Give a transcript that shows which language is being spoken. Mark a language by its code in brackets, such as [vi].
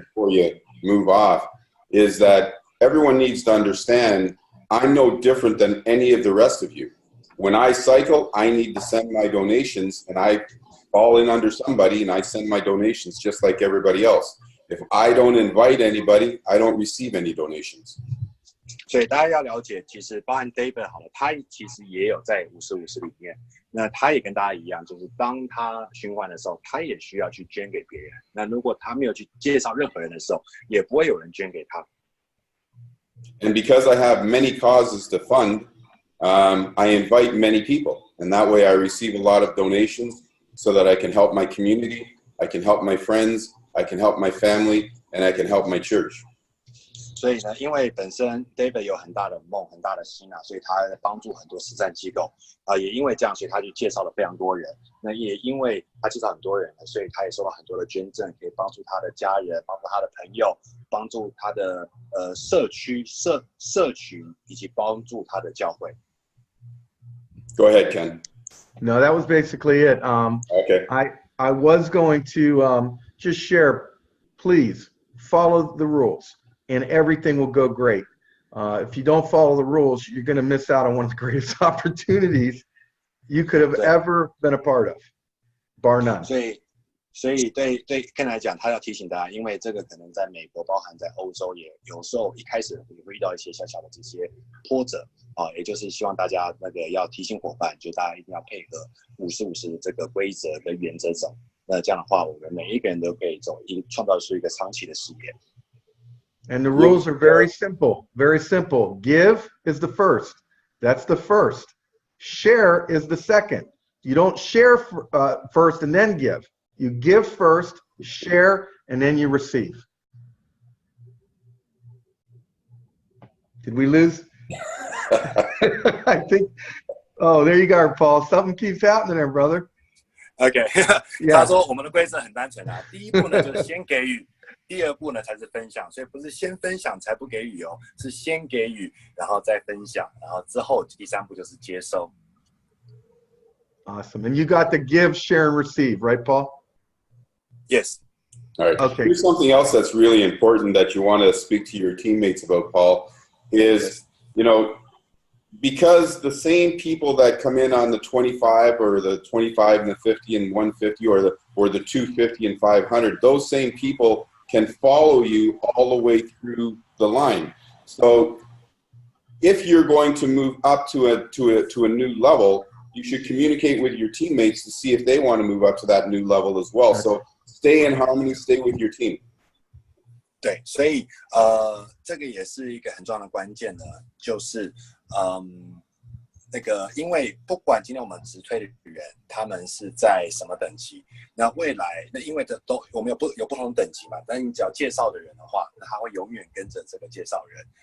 [en] Before you move off, is that everyone needs to understand I'm no different than any of the rest of you. When I cycle, I need to send my donations, and I fall in under somebody, and I send my donations just like everybody else. If I don't invite anybody, I don't receive any donations. [zh] 所以大家要了解，其实包含 David 好了，他其实也有在50-50里面。那他也跟大家一样，就是当他循环的时候，他也需要去捐给别人。那如果他没有去介绍任何人的时候，也不会有人捐给他。 [en] And because I have many causes to fund, I invite many people, and that way I receive a lot of donations so that I can help my community, I can help my friends, I can help my family, and I can help my church. [zh] 所以呢，因为本身 David 有很大的梦、很大的心所以他帮助很多慈善机构也因为这样，所以他就介绍了非常多人。那也因为他介绍很多人，所以他也收到很多的捐赠，可以帮助他的家人、帮助他的朋友、帮助他的社区、社群，以及帮助他的教会。 [en] Go ahead, Ken. No, that was basically it. Okay. I was going to just share, please follow the rules. And everything will go great. If you don't follow the rules, you're going to miss out on one of the greatest opportunities you could have ever been a part of, bar none. [zh] 所以对 Ken 来讲，他要提醒大家，因为这个可能在美国，包含在欧洲，也有时候一开始也会遇到一些小小的这些波折也就是希望大家要提醒伙伴，就大家一定要配合50-50的这个规则跟原则走。那这样的话，我们每一个人都可以创造出一个长期的事业。 [en] And the rules are very simple, very simple. Give is the first. That's the first. Share is the second. You don't share first and then give. You give first, share, and then you receive. Did we lose? I think, there you go, Paul. Something keeps happening there, brother. [zh] OK， 他说我们的规则很单纯第一步呢就是先给予，第二步呢才是分享，所以不是先分享才不给予哦，是先给予，然后再分享，然后之后第三步就是接收。 [en] Awesome. And you got the give, share, and receive, right, Paul? Yes. All right. Okay. Here's something else that's really important that you want to speak to your teammates about, Paul, is, you know, because the same people that come in on the 25 or the 25 and the 50 and 150 or the 250 and 500, those same people can follow you all the way through the line. So if you're going to move up to a new level, you should communicate with your teammates to see if they want to move up to that new level as well. So stay in harmony, stay with your team. [zh] 对，所以这个也是一个很重要的关键呢，就是那个，因为不管今天我们直推的人，他们是在什么等级，那未来那因为都我们有不同等级嘛，但你只要介绍的人的话，那他会永远跟着这个介绍人。